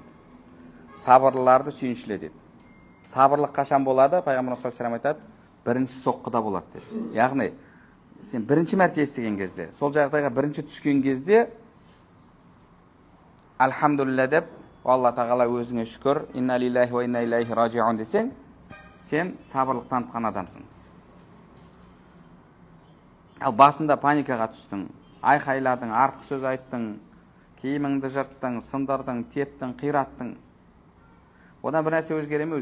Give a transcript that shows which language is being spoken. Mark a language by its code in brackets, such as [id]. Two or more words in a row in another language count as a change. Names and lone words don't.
[kk] Сабырлыларды сүйіншіле деді. Сабырлық қашан болады? Пайғамбарымыз [ar] صلى الله عليه وسلم [kk] айтады, бірінші соққыда болады деді. Яғни сен бірінші мәрте естіген кезде, сол жағдайға бірінші түскен кезде альхамдулилля деп, Алла тағала өзіңе шүкір, [ar] إنا لله وإنا إليه راجعون [kk] десең, сен сабырлық танытқан адамсың. Ал басында паникаға түстің, айқайладың, артық сөз айттың, киіміңді жырттың, сындырдың, тептің, қираттың. Одан бір нәрсе өзгере ме?